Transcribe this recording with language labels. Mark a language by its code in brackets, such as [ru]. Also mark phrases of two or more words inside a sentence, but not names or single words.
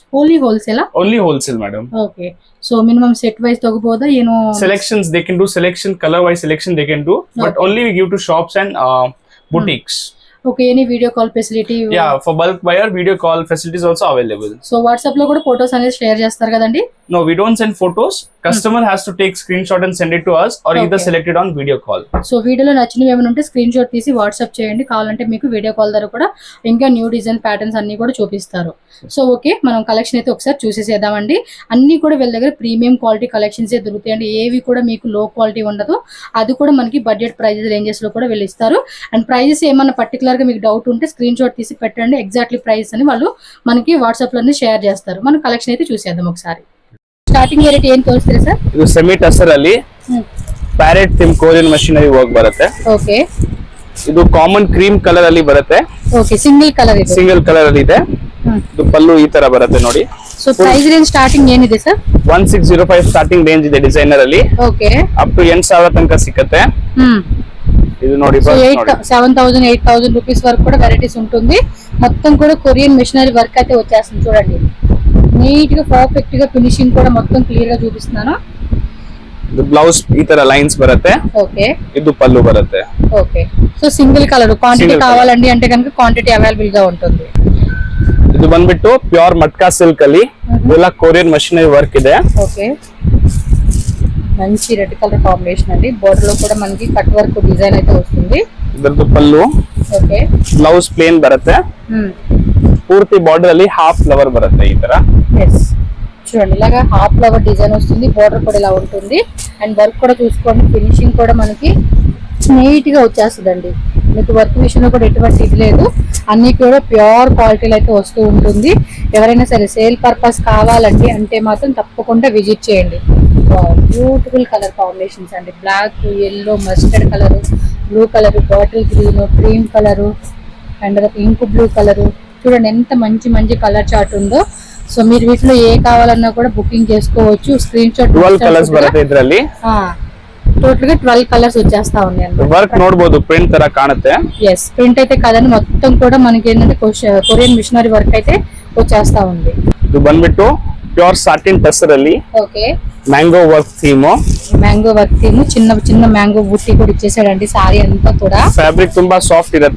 [en] Only wholesale? Only wholesale, madam. Okay. So minimum set wise togoboda, Selections, they can do selection, color wise selection they can do. But only we give to shops and boutiques. Okay, any video call facility? Yeah, for bulk buyer, video call facilities also available. [te] So WhatsApp లో కూడా photos అనేది share చేస్తారు కదండి? [en] No, we don't send photos. Customer has to take screenshot and send it to us or either select it on video call. [te] సో వీడియోలో నచ్చినవి ఏమైనా ఉంటే [en] screen shot [te] తీసి వాట్సాప్ చేయండి. కావాలంటే మీకు [en] video call [te] ద్వారా కూడా ఇంకా [en] new design patterns [te] అన్ని కూడా చూపిస్తారు. సో ఓకే, మనం కలెక్షన్ అయితే ఒకసారి చూసేసేద్దామండి. అన్ని కూడా వీళ్ళ దగ్గర [en] premium quality collections [te] దొరుకుతాయండి. ఏవి కూడా మీకు [en] low quality [te] ఉండదు. అది కూడా మనకి [en] budget prices ranges [te] లో కూడా వీళ్ళు ఇస్తారు. అండ్ ప్రైజెస్ ఏమన్నా పర్టికులర్ గా మీకు డౌట్ ఉంటే [en] screen shot [te] తీసి పెట్టండి. [en] exactly price [te] అని వాళ్ళు మనకి వాట్సాప్ లోనే షేర్ చేస్తారు. మనం కలెక్షన్ అయితే చూసేద్దాం ఒకసారి. [en] starting rate [kn] ಏನು ತೋರಿಸ್ತೀರಾ ಸರ್? ಇದು [en] semi tussar [kn] ಅಲ್ಲಿ [en] parrot theme Korean machinery work [kn] ಬರುತ್ತೆ. ಓಕೆ. ಇದು [en] common cream colour [kn] ಅಲ್ಲಿ ಬರುತ್ತೆ. ಓಕೆ, [en] single colour [kn] ಇದೆ. [en] single colour [kn] ಅಲ್ಲಿ ಇದೆ. ಇದು ಪಲ್ಲು ಈ ತರ ಬರುತ್ತೆ ನೋಡಿ. [en] so price range starting [kn] ಏನಿದೆ ಸರ್? 1605 [en] starting range [kn] ಇದೆ ಡಿಸೈನರ್ ಅಲ್ಲಿ. ಓಕೆ. [en] up to [kn] 8000 ತನಕ ಸಿಗುತ್ತೆ. ఇది ನೋಡಿ [te] 7000 8000 రూపీస్ వరకు కూడా వెరైటీస్ ఉంటుంది. మొత్తం కూడా [en] Korean machinery work [te] అయితే వచ్చేస్తుంది చూడండి. నీట్ గా పర్ఫెక్ట్ గా ఫినిషింగ్ కూడా మొత్తం క్లియర్ గా చూపిస్తున్నాను. [kn] ಇದು ಬ್ಲೌಸ್ ಈ ತರ ಲೈನ್ಸ್ ಬರುತ್ತೆ. [te] ఓకే. [kn] ಇದು పల్లు ಬರುತ್ತೆ. [te] ఓకే. [en] so single colour quantity [te] కావాలండి అంటే కనుక [en] quantity available [te] గా ఉంటుంది. [kn] ಇದು ಬಂದ್ಬಿಟ್ಟು [en] pure matka silk [kn] ಅಲ್ಲಿ ಎಲ್ಲ [en] Korean machinery work [kn] ಇದೆ. [te] ఓకే. మంచి [en] red colour combination [te] అండి. బోర్డర్ లో కూడా మనకి [en] cut work design [te] అయితే వస్తుంది. [kn] ಇದರದ್ದು ಪಲ್ಲು. [te] ఓకే. [en] blouse plain [kn] ಬರುತ್ತೆ. పూర్తి బార్డర్ ಅಲ್ಲಿ [en] half flower [kn] బರುತ್ತೆ ఈ ತರ. [te] ఎస్, చూడండి ఇలాగా [en] half flower design [te] వస్తుంది. బోర్డర్ కూడా ఇలా ఉంటుంది. అండ్ వర్క్ కూడా చూసుకోండి, ఫినిషింగ్ కూడా మనకి నీట్ గా వచ్చేస్తుందండి. మీకు వర్క్ విషయంలో కూడా ఎటువంటి ఇది లేదు. అన్ని కూడా ప్యూర్ క్వాలిటీలో అయితే వస్తూ ఉంటుంది. ఎవరైనా సరే [en] sale purpose [te] కావాలండి అంటే మాత్రం తప్పకుండా విజిట్ చేయండి. [en] beautiful colour combinations [te] అండి. [en] black, yellow, mustard colour, blue colour, bottle green, cream colour and ink blue colour. [te] చూడండి ఎంత మంచి మంచి కలర్ చార్ట్ ఉందో. సో మీరు వీటిలో ఏ కావాలన్నా కూడా బుకింగ్ చేసుకోవచ్చు. [en] screen shot [kn] 12 కలర్స్ ಬರುತ್ತೆ ಇದರಲ್ಲಿ. [te] టోటల్ గా 12 కలర్స్ వచ్చేస్తా ఉన్నాయి. [kn] వర్క్ ನೋಡಬಹುದು, ప్రింట్ ತರ ಕಾಣುತ್ತೆ. [en] yes, [te] ప్రింట్ అయితే కదండి, మొత్తం కూడా మనకి ఏంటంటే [en] Korean machinery work [te] అయితే వచ్చేస్తా ఉంది. [kn] ಇದು ಬಂದ್ಬಿಟ್ಟು [en] pure satin tussar [kn] ಅಲ್ಲಿ. [te] ఓకే. [en] mango work theme. mango work theme, [te] చిన్న చిన్న మ్యాంగో బుట్టి కూడా ఇచ్చేసాడండి. సారీ అంతా కూడా [kn] ఫ్యాబ్రిక్ ತುಂಬಾ సాఫ్ట్ ఇರುತ್ತೆ.